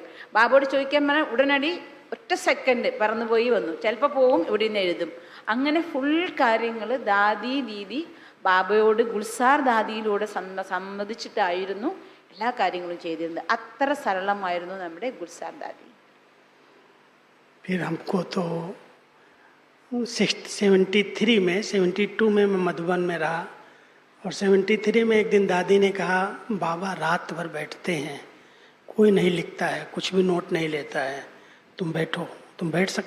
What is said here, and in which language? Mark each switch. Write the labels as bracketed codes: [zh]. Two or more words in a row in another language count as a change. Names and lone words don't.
[ml] ബാബോട് ചോദിക്കാൻ പറഞ്ഞാൽ ഉടനടി ഒറ്റ സെക്കൻഡ് പറന്നുപോയി വന്നു. ചിലപ്പോൾ പോവും, ഇവിടെ നിന്ന് എഴുതും. അങ്ങനെ ഫുൾ കാര്യങ്ങൾ ദീദി ബാബയോട് ഗുൽസാർ ദാദിയിലൂടെ സമ്മതിച്ചിട്ടായിരുന്നു എല്ലാ കാര്യങ്ങളും ചെയ്തിരുന്നത്. അത്ര സരളമായിരുന്നു നമ്മുടെ ഗുൽസാർ ദാദി. [hi] फिर हमको तो 73 में 72 में मैं मधुबन में रहा, और 73 में एक दिन दादी ने कहा, बाबा रात भर बैठते हैं, कोई नहीं लिखता है, कुछ भी नोट नहीं लेता है, तुम बैठो, तुम बैठ सकता?